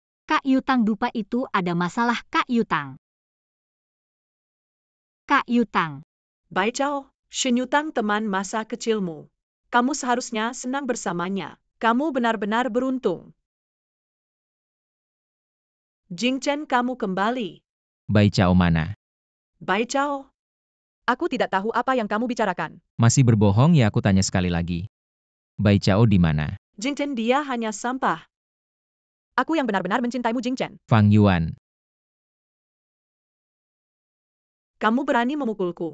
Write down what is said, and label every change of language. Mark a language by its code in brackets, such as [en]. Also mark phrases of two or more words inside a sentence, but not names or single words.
[id] Kak Yutang dupa itu ada masalah Kak Yutang. Kak Yutang. Bai Chao, Shin Yutang teman masa kecilmu. Kamu seharusnya senang bersamanya. Kamu benar-benar beruntung. Jing Chen, kamu kembali. Bai Chao mana? Bai Chao. Aku tidak tahu apa yang kamu bicarakan. Masih berbohong ya, aku tanya sekali lagi. Bai Chao di mana? Jing Chen, dia hanya sampah. Aku yang benar-benar mencintaimu, Jing Chen. Fang Yuan. Kamu berani memukulku.